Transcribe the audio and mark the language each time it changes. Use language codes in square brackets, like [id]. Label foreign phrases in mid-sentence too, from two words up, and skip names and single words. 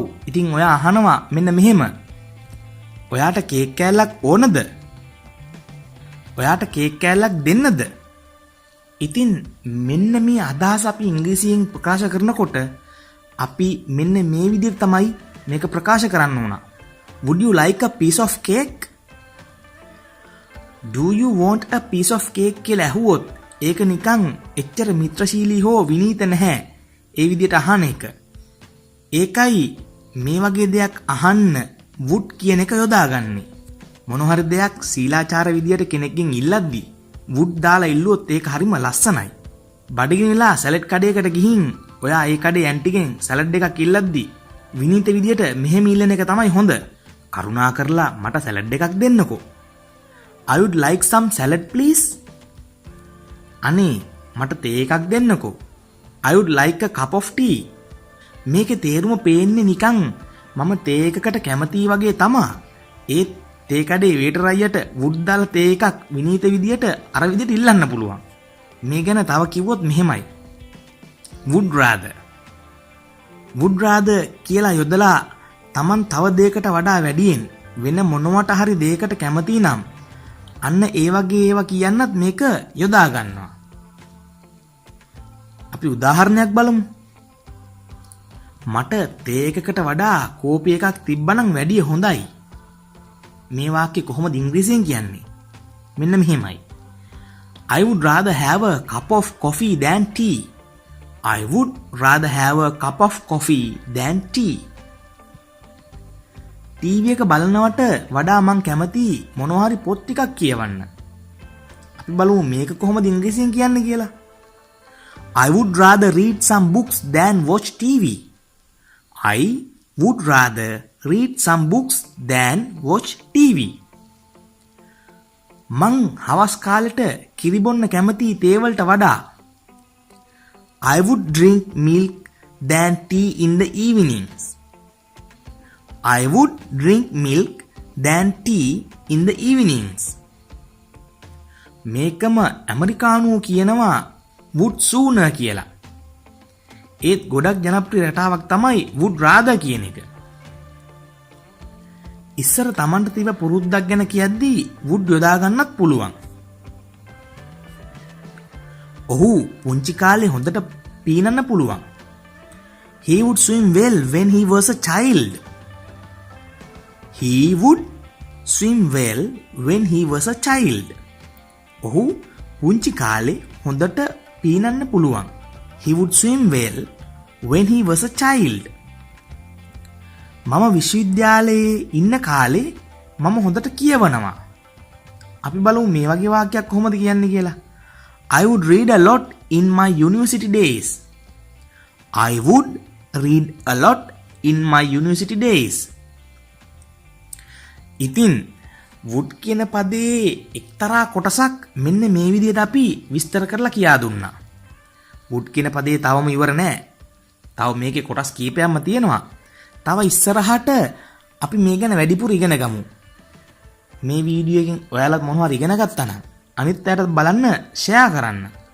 [si] ඉතින් ඔයා අහනවා මෙන්න මෙහෙම. ඔයාට කේක් කෑල්ලක් ඕනද? ඔයාට කේක් කෑල්ලක් දෙන්නද? ඉතින් මෙන්න මේ අදහස අපි ඉංග්‍රීසියෙන් ප්‍රකාශ කරනකොට අපි මෙන්න මේ විදිහට තමයි මේක ප්‍රකාශ කරන්න ඕන. [en] Would you like a piece of cake? Do you want a piece of cake [si] කියලා ඇහුවොත් ඒක නිකන් එච්චර මිත්‍රශීලී හෝ විනීත නැහැ. ඒ විදිහට අහන එක. ඒකයි මේ වගේ දෙයක් අහන්න would කියන එක යොදාගන්නේ. මොන හරි දෙයක් සීලාචාර විදියට කෙනෙක්ගෙන් ඉල්ලද්දි would දාලා ඉල්ලුවොත් ඒක හරිම ලස්සනයි. බඩගිනිලා සැලඩ් කඩේකට ගිහින් ඔයා ඒ කඩේ ඇන්ටිගෙන් සැලඩ් එකක් ඉල්ලද්දි විනීත විදියට මෙහෙම ඉල්ලන එක තමයි හොඳ. කරුණා කරලා මට සැලඩ් එකක් දෙන්නකෝ. [en] I would like some salad please. [si] අනේ මට තේ එකක් දෙන්නකෝ. [en] I would like a cup of tea. [si] මේකේ තේරුම පේන්නේ නිකන් මම තේ එකකට කැමතියි වගේ තමා. ඒත් තේ කඩේ වේටර් අයියට would දාලා තේ එකක් විනීත විදියට අර විදියට ඉල්ලන්න පුළුවන්. මේ ගැන තව කිව්වොත් මෙහෙමයි. [en] would rather. would rather [si] කියලා යොදලා Taman තව දෙයකට වඩා වැඩියෙන් වෙන මොනවට හරි දෙයකට කැමති නම් අන්න ඒ වගේ ඒවා කියන්නත් මේක යොදා ගන්නවා. අපි උදාහරණයක් බලමු. මට තේ එකකට වඩා කෝපි එකක් තිබ්බනම් වැඩිය හොඳයි. මේ වාක්‍ය කොහොමද ඉංග්‍රීසියෙන් කියන්නේ? මෙන්න මෙහෙමයි. [en] I would rather have a cup of coffee than tea. I would rather have a cup of coffee than tea. [si] ටීවී එක බලනවට වඩා මං කැමති මොනවා හරි පොත් ටිකක් කියවන්න. අපි බලමු මේක කොහොමද ඉංග්‍රීසියෙන් කියන්නේ කියලා. [en] I would rather read some books than watch TV. I would rather read some books than watch TV. [si] මං හවස් කාලෙට කිරි බොන්න කැමති තේ වලට වඩා [en] I would drink milk than tea in the evenings. I would drink milk than tea in the evenings. [si] මේකම ඇමරිකානුවෝ කියනවා [en] would sooner [si] කියලා. ඒත් ගොඩක් ජනප්‍රිය රටාවක් තමයි [en] would rather [si] කියන එක. ඉස්සර Tamanට තිබ්බ පුරුද්දක් ගැන කියද්දී would යොදා ගන්නත් පුළුවන්. ඔහු පුංචි කාලේ හොඳට පීනන්න පුළුවන්. [en] He would swim well when he was a child. He would swim well when he was a child. [si] ඔහු පුංචි කාලේ හොඳට පීනන්න පුළුවන්. [en] He would swim well when he was a child. [si] මම විශ්වවිද්‍යාලයේ ඉන්න කාලේ මම හොඳට කියවනවා. අපි බලමු මේ වගේ වාක්‍යයක් කොහොමද කියන්නේ කියලා. [en] I would read a lot in my university days. I would read a lot in my university days. [si] ඉතින් would කියන පදේ එක්තරා කොටසක් මෙන්න මේ විදිහට අපි විස්තර කරලා කියා දුන්නා. would කියන පදේ තවම ඉවර නෑ. තව මේකේ කොටස් කීපයක්ම තියෙනවා. තව ඉස්සරහට අපි මේ ගැන වැඩිපුර ඉගෙන ගමු. මේ වීඩියෝ එකෙන් ඔයාලත් මොනවද ඉගෙන ගත්තා නම් අනිත් අයටත් බලන්න ෂෙයා කරන්න.